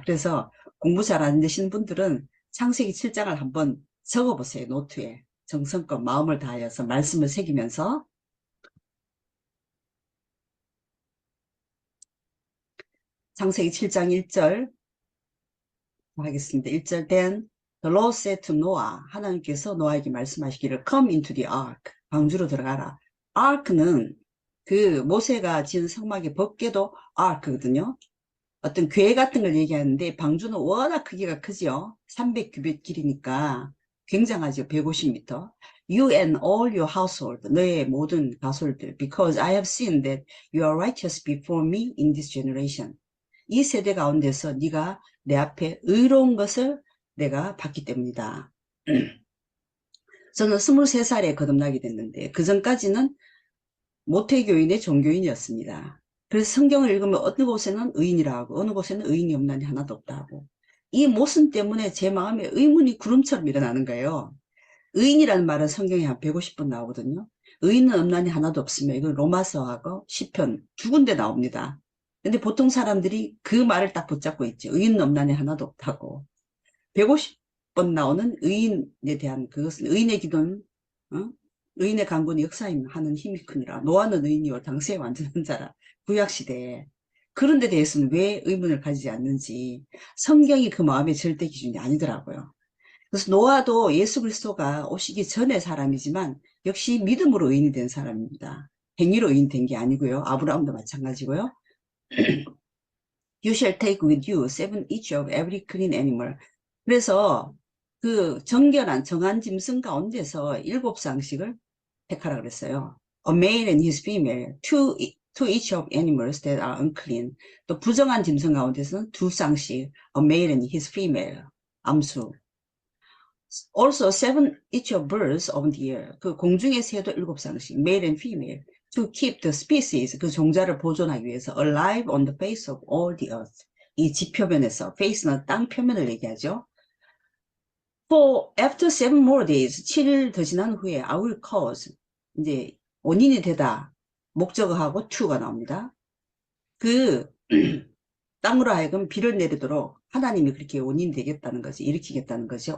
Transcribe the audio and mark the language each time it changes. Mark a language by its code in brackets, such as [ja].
[ko] 그래서 공부 잘 안 되시는 분들은 창세기 7장을 한번 적어보세요. 노트에. 정성껏 마음을 다하여서 말씀을 새기면서 창세기 7장 1절 하겠습니다. [en] 1절 Then the Lord said to Noah [ko] 하나님께서 노아에게 말씀하시기를 [en] Come into the ark [ko] 방주로 들어가라. ark는 그 모세가 지은 성막의 법궤도 ark거든요. 어떤 궤 같은 걸 얘기하는데 방주는 워낙 크기가 크지요. 300규빗 길이니까 굉장하죠. 150m. [en] You and all your household, [ko] 너의 모든 가솔들, [en] because I have seen that you are righteous before me in this generation. [ko] 이 세대 가운데서 네가 내 앞에 의로운 것을 내가 봤기 때문이다. 저는 23살에 거듭나게 됐는데 그 전까지는 모태교인의 종교인이었습니다. 그래서 성경을 읽으면 어느 곳에는 의인이라 하고 어느 곳에는 의인이 없나니 하나도 없다 하고 이 모순 때문에 제 마음에 의문이 구름처럼 일어나는 거예요. 의인이라는 말은 성경에 한 150번 나오거든요. 의인은 없나니 하나도 없으며 이건 로마서하고 시편 두 군데 나옵니다. 근데 보통 사람들이 그 말을 딱 붙잡고 있죠. 의인은 없나니 하나도 없다고. 150번 나오는 의인에 대한 그것은 의인의 기도는 의인의 강구는 역사하는 힘이 크니라. 노아는 의인이요 당시에 완전한 자라. 구약시대에. 그런 데 대해서는 왜 의문을 가지지 않는지 성경이 그 마음의 절대 기준이 아니더라고요. 그래서 노아도 예수 그리스도가 오시기 전의 사람이지만 역시 믿음으로 의인이 된 사람입니다. 행위로 의인 된 게 아니고요. 아브라함도 마찬가지고요. [en] You shall take with you 7 each of every clean animal. [ko] 그래서 그 정결한 정한 짐승 가운데서 7쌍씩을 택하라 그랬어요. [en] A male and his female, to each of animals that are unclean. [ko] 또 부정한 짐승 가운데서는 2쌍씩, [en] a male and his female, [ko] 암수. [en] Also 7 each of birds of the air. [ko] 그 공중의 새도 7쌍씩, [en] male and female. To keep the species, [ko] 그 종자를 보존하기 위해서 [en] alive on the face of all the earth. [ko] 이 지표면에서, face는 땅 표면을 얘기하죠. [en] For after 7 more days, [ko] 7일 더 지난 후에 [en] I will cause, [ko] 이제 원인이 되다, 목적어하고 to가 나옵니다. 그 땅으로 하여금 비를 내리도록 하나님이 그렇게 원인이 되겠다는 거지, 일으키겠다는 거죠.